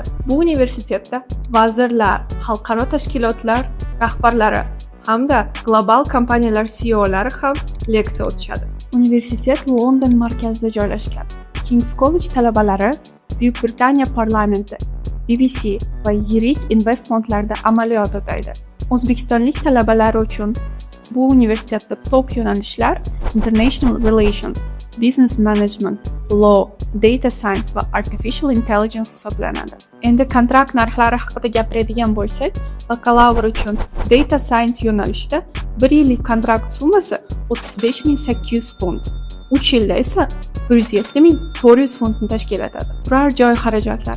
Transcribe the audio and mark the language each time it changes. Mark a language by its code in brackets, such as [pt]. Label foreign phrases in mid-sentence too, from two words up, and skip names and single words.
[uz] Bu universitetda vazirlar, xalqaro tashkilotlar rahbarlari hamda global kompaniyalar CEOlari ham leksiya o'tishadi. Universitet London markazida joylashgan. King's College talabalari Buyuk Britaniya parlamenti, BBC va yirik investmentlarda amaliyot o'taydi. O'zbekistonlik talabalar uchun bu universitetda top yo'nalishlar [en] International Relations, Business Management, Law, Data Science [uz] va [en] Artificial Intelligence [uz] hisoblanadi. Endi kontrakt narxlari haqida gapiradigan bo'lsak, bakalavr uchun [en] Data Science [uz] yo'nalishida 1 yillik kontrakt summasi 35.800 funt. 3 yilda esa 107.400 funtni tashkil etadi. Turar joy xarajatlari.